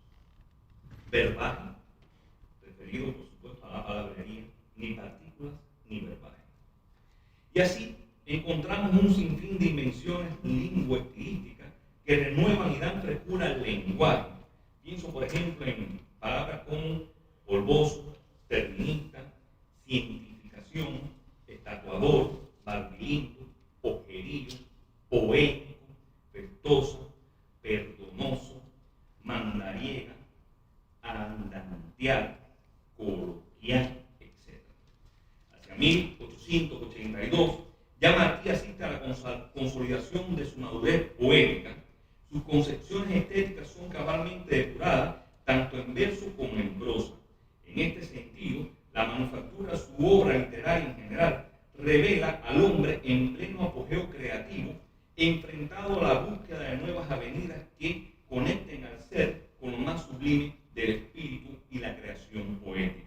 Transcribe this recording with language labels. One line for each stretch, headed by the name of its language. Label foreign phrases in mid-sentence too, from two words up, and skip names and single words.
Spanish: Verbaje, referido por supuesto a la palabrería, ni partículas ni verbaje. Y así encontramos un sinfín de invenciones lingüísticas que renuevan y dan frescura al lenguaje. Pienso, por ejemplo, en palabras como polvoso, terminista, cientificación, estatuador, barbilindo, ojerillo, poético, festoso, perdonoso, mandariega, andantear, coloquial, etc. Hacia 1882, ya Martí asiste a la consolidación de su madurez poética. Sus concepciones estéticas son cabalmente depuradas, tanto en verso como en prosa. En este sentido, la manufactura de su obra literaria en general revela al hombre en pleno apogeo creativo, enfrentado a la búsqueda de nuevas avenidas que conecten al ser con lo más sublime del espíritu y la creación poética.